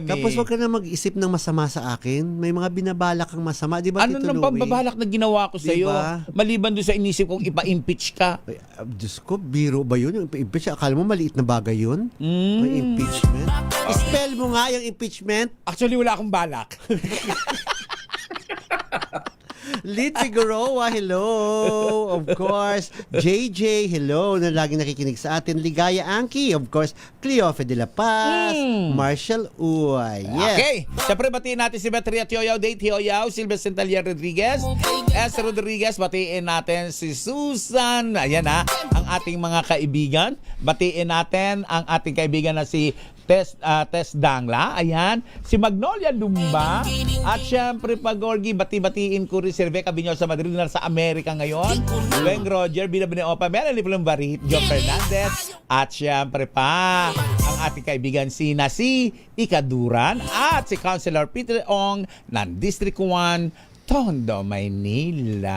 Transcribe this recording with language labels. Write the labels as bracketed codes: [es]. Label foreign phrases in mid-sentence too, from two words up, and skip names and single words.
[tl] Tapos wag ka na mag-isip ng masama sa akin. May mga binabalak kang masama. Di ba, Ano Tito nang Louie? pambabalak na ginawa ko sa iyo? Diba? Maliban doon sa inisip kong ipa-impeach ka. Ay, Diyos ko, biro ba yun? Yung impeach, akala mo maliit na bagay yun? May impeachment? Spell mo nga yung impeachment. Actually, wala akong balak. Lid Figueroa, hello. [en] Of course. [tl] JJ, hello, na laging nakikinig sa atin. Ligaya Anki, [en] of course. [tl] Cleofe de la Paz. Marshall Uy. Yes. Okay. Siyempre, batiin natin si Betria Tioyaw, Date Tioyaw, Silvia Centalier Rodriguez, S. Rodriguez. Batiin natin si Susan. Ayan ang ating mga kaibigan. Batiin natin ang ating kaibigan na si Tess Dangla, ayan, si Magnolia Lumba, at syempre Pagorgi, bati-batiin ko rin si Rebecca Binyol sa Madrid na sa Amerika ngayon, Weng Roger, Binabine Opa, Melanie Plumbarit, John Fernandez, at syempre pa ang ating kaibigan si Ikaduran at si Councilor Peter Ong ng District 1, Tondo, Maynila.